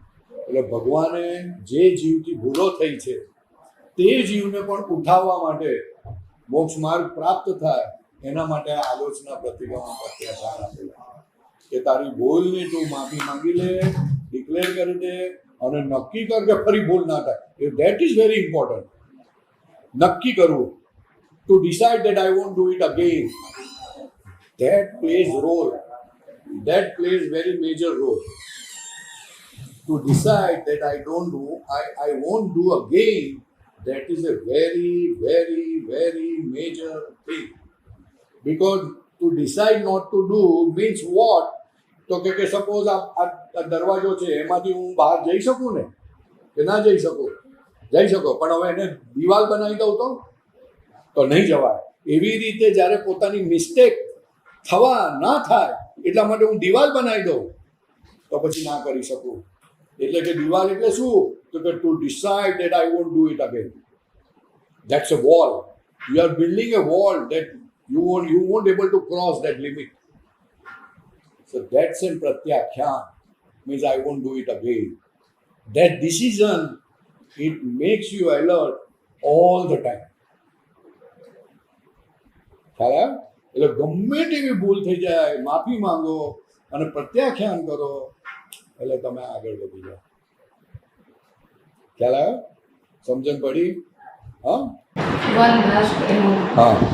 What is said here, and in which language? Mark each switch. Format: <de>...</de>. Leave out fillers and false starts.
<gu>એટલે ભગવાને જે જીવથી ભૂલો થઈ છે તે જીવને પણ ઉઠાવવા માટે, મોક્ષ માર્ગ પ્રાપ્ત થાય એના માટે આલોચના, પ્રતિક્રમણ, પ્રત્યાખ્યાન આપેલા કે તારી ભૂલની તું માફી માંગી લે, ડિક્લેર કરી દે, અને નક્કી કર કે ફરી ભૂલ ના થાય.</gu> <en>That is very important.</en> <gu>નક્કી કરવું,</gu> <en>To decide that I won't do it again. That plays role, that plays very major role. To decide that I won't do again, that is a very, very, very major thing. Because to decide not to do means what?</en> <gu>તો કે suppose આ દરવાજો છે, એમાંથી હું બહાર જઈ શકું ને, કે ના જઈ શકું? જઈ શકો, પણ હવે એને દિવાલ બનાવી દઉં તો નહીં જવાય. એવી રીતે જ્યારે પોતાની મિસ્ટેક થવા ના થાય એટલા માટે હું દિવાલ બનાવી દઉં તો પછી ના કરી શકું. એટલે કે દિવાલ એટલે શું? તો કે</gu> <en>To decide that I won't do it again. That's a wall. You are building a wall that you won't able to cross that limit. So that's in pratyakhyan, means I won't do it again. That decision, it makes you alert all the time.</en> <gu>ખ્યાલ આવે? એટલે ગમે તેવી ભૂલ થઈ જાય, માફી માંગો અને પ્રત્યાખ્યાન કરો એટલે તમે આગળ વધી જાઓ. ખ્યાલ આવે? સમજણ પડી? હા,</gu> <en>one last એનું</en> <gu>હા,</gu>